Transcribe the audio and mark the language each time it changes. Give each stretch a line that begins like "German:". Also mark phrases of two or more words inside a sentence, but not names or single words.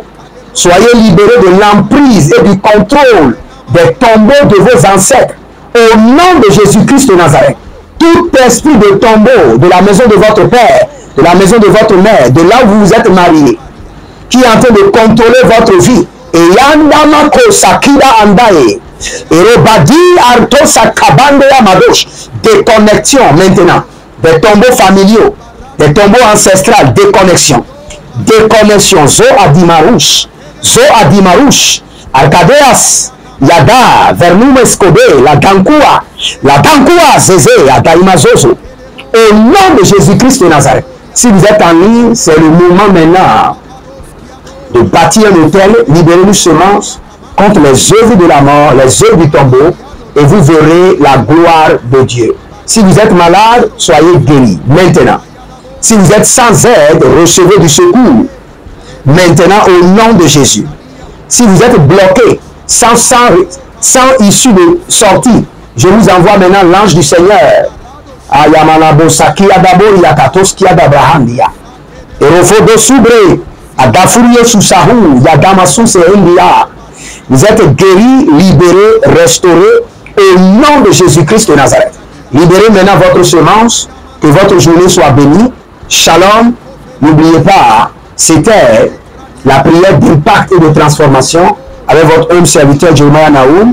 French: Soyez libérés de l'emprise et du contrôle des tombeaux de vos ancêtres. Au nom de Jésus-Christ de Nazareth, tout esprit de tombeau de la maison de votre père, de la maison de votre mère, de là où vous êtes mariés, qui est en train de contrôler votre vie, et yandamako sakida andae, et robadi arto sakabande amadosh, déconnexion maintenant, des tombeaux familiaux, des tombeaux ancestrales, déconnexion, zo adimarouche, arkadeas, yada, vernum escobe, la gankua zézé, adaimazozo, au nom de Jésus-Christ de Nazareth. Si vous êtes en ligne, c'est le moment maintenant de bâtir un hôtel, libérez-nous semences contre les œuvres de la mort, les œuvres du tombeau, et vous verrez la gloire de Dieu. Si vous êtes malade, soyez guéris maintenant. Si vous êtes sans aide, recevez du secours maintenant au nom de Jésus. Si vous êtes bloqué, sans issue de sortie, je vous envoie maintenant l'ange du Seigneur. Ayamanabo sakia dabori yakatoskia dabrahandia. Erofodo subre adafurie susahu yadamasu se india. Vous êtes guéris, libérés, restaurés au nom de Jésus-Christ de Nazareth. Libérez maintenant votre semence, que votre journée soit bénie. Shalom. N'oubliez pas, c'était la prière d'impact et de transformation avec votre homme serviteur Jeremiah Naoum.